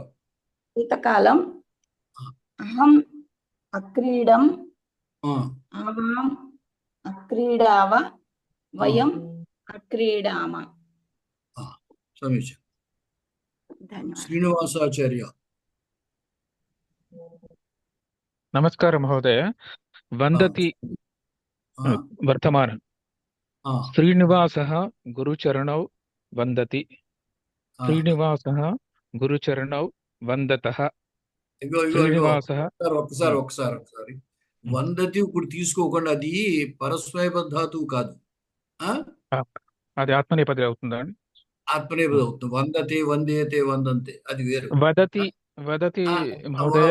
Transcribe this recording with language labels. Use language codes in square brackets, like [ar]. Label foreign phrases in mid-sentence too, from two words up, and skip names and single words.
[sa] భూతకాలం. అహం అక్రీడం. ఆవాం అక్రీడావ. వయం అక్రీడామ. సమీచీనం. [te] ధన్యవాదాలు. శ్రీనివాసాచార్య. [sa] नमस्कारः महोदय वन्दति वर्तमान श्रीनिवासः गुरुचरणौ वन्दति श्रीनिवासः गुरुचरणौ वन्दतः శ్రీనివాసः [te] ఒకసారి వందతి ఇప్పుడు తీసుకోకుండా అది పరస్మయ ధాతువు కాదు. అది ఆత్మనేపది అవుతుందా అండి? ఆత్మనేపది అవుతుంది. [sa] వందతే వందేతే వందంతే [te] అది వేరు. [sa] వదతి వదతి మహోదయ